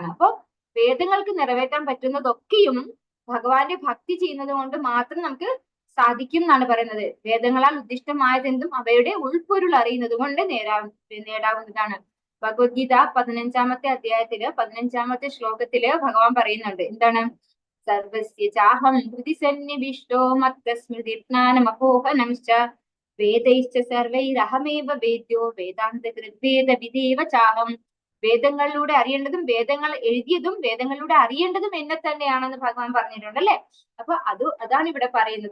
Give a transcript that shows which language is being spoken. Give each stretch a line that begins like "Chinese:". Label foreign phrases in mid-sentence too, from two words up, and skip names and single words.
Malayalam: അപ്പൊ വേദങ്ങൾക്ക് നിറവേറ്റാൻ പറ്റുന്നതൊക്കെയും ഭഗവാന്റെ ഭക്തി ചെയ്യുന്നത് കൊണ്ട് മാത്രം നമുക്ക് സാധിക്കും എന്നാണ് പറയുന്നത്. വേദങ്ങളാൽ ഉദ്ദിഷ്ടമായതെന്തും അവയുടെ ഉൾപ്പൊരുൾ അറിയുന്നത് കൊണ്ട് നേടാവുന്നതാണ്. ഭഗവത്ഗീത 15-ാമത്തെ അധ്യായത്തില് 15-ാമത്തെ ശ്ലോകത്തില് ഭഗവാൻ പറയുന്നുണ്ട്, എന്താണ്?
Sanskrit: സർവസ്യ ചാഹം ഹൃദി സന്നിവിഷ്ടോ മത്തസ്മൃതിജ്ഞാനമപോഹനംശ്ച വേദൈശ്ച സർവൈരഹമേവ വേദ്യോ വേദാന്ത ഹൃദ്വേദ വിദേവ ചാഹം.
Malayalam: വേദങ്ങളിലൂടെ അറിയേണ്ടതും വേദങ്ങൾ എഴുതിയതും വേദങ്ങളിലൂടെ അറിയേണ്ടതും എന്നെ തന്നെയാണെന്ന് ഭഗവാൻ പറഞ്ഞിട്ടുണ്ട് അല്ലെ. അപ്പൊ അതാണ് ഇവിടെ പറയുന്നത്.